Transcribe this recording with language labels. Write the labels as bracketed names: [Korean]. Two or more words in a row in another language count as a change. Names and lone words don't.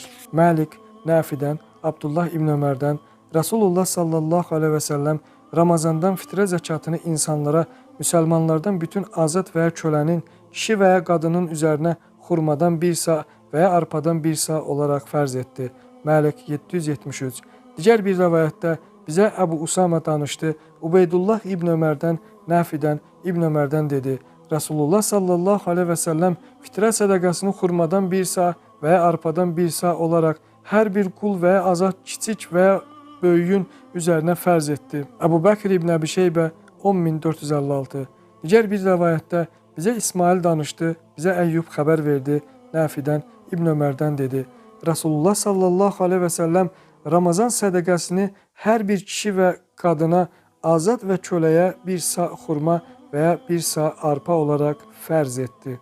[Azerbaijani] Məlik, Nəfidən, Abdullah İbn Ömərdən, Rasulullah [Arabic] صلى الله عليه وسلم [Azerbaijani] Ramazandan fitrə zəkatını insanlara, müsəlmanlardan bütün azad və ya kölənin, kişi və ya qadının üzərinə xurmadan bir sa və ya arpadan bir sa olaraq fərz etdi. Məlik 773. Digər bir rəvayətdə bizə Əbu Usama danışdı. Ubeydullah İbn Ömərdən, Nəfidən, [Turkish] İbn Ömer'den dedi. Resulullah [Arabic] صلى الله عليه وسلم [Turkish] fitre sədaqasını xurmadan bir sağ veya arpadan bir sağ olarak her bir kul veya azat kiçik veya böyüyün üzerine fərz etdi. [Azerbaijani] Əbu Bəkr ibn Əbi Şeybə 10456. Digər bir rivayətdə bizə İsmail danışdı, bizə Əyyub xəbər verdi, Nafidən İbn Ömərdən dedi. Resulullah [Arabic] صلى الله عليه وسلم [Azerbaijani] Ramazan sədaqasını hər bir kişi və qadına azad və köləyə bir sağ xurma veya bir sağ arpa olarak fərz etdi.